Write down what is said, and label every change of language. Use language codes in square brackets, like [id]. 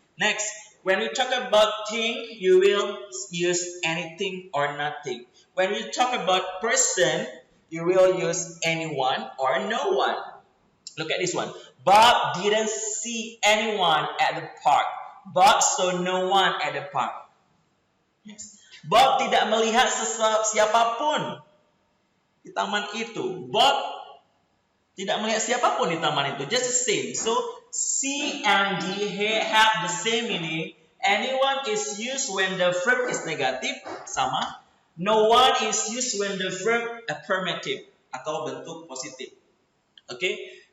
[en] Next, when we talk about thing, you will use anything or nothing. When we talk about person, you will use anyone or no one. Look at this one. Bob didn't see anyone at the park. Bob saw no one at the park. Yes. [id] Bob tidak melihat siapapun di taman itu. Bob tidak melihat siapapun di taman itu. [en] Just the same. So C and D have the same meaning. Anyone is used when the verb is negative, sama. No one is used when the verb affirmative [id] atau bentuk positif. [en] Okay?